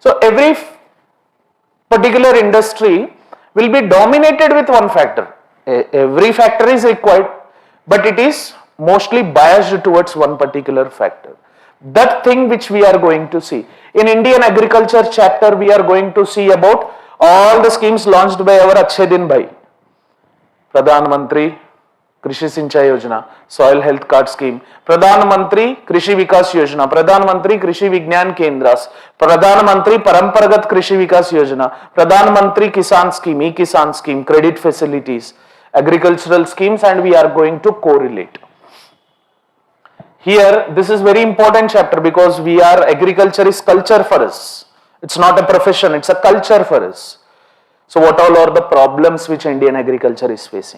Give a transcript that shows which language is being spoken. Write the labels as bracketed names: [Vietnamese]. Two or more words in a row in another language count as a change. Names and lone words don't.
[English] So every particular industry will be dominated with one factor. Every factor is required, but it is mostly biased towards one particular factor. That thing which we are going to see. In Indian agriculture chapter, we are going to see about all the schemes launched by our Achhe Din Bhai. Pradhan Mantri Krishi Sinchai Yojana, Soil Health Card Scheme, Pradhan Mantri Krishi Vikas Yojana, Pradhan Mantri Krishi Vignan Kendras, Pradhan Mantri Paramparagat Krishi Vikas Yojana, Pradhan Mantri Kisan Scheme, E-Kisan Scheme, credit facilities, agricultural schemes, and we are going to correlate. Here, this is very important chapter because agriculture is culture for us. It's not a profession, it's a culture for us. So what all are the problems which Indian agriculture is facing?